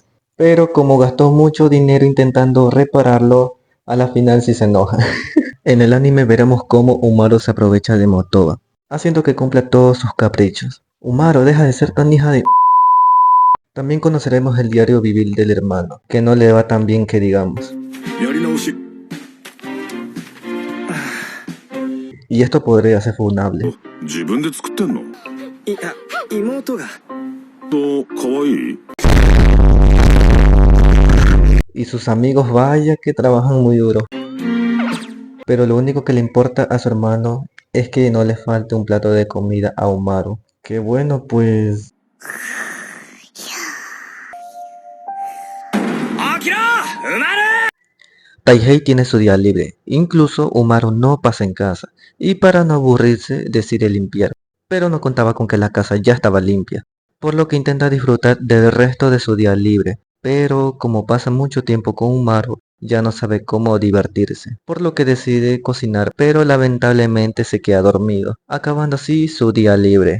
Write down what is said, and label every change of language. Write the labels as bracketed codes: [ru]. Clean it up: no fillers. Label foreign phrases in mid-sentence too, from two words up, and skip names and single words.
[es] Pero como gastó mucho dinero intentando repararlo, a la final sí se enoja. En el anime veremos cómo Umaru se aprovecha de Motoba, haciendo que cumpla todos sus caprichos. Umaru, deja de ser tan hija de... También conoceremos el diario vivir del hermano, que no le va tan bien que digamos. [ja] やり直し [es] Y esto podría ser funable. [ja] 自分で作ってんのいや妹がとかわいい [es] Y sus amigos vaya que trabajan muy duro. Pero lo único que le importa a su hermano es que no le falte un plato de comida a Umaru. Que bueno, pues... Taihei tiene su día libre, incluso Umaru no pasa en casa, y para no aburrirse decide limpiar, pero no contaba con que la casa ya estaba limpia, por lo que intenta disfrutar del resto de su día libre, pero como pasa mucho tiempo con Umaru, ya no sabe cómo divertirse, por lo que decide cocinar, pero lamentablemente se queda dormido, acabando así su día libre.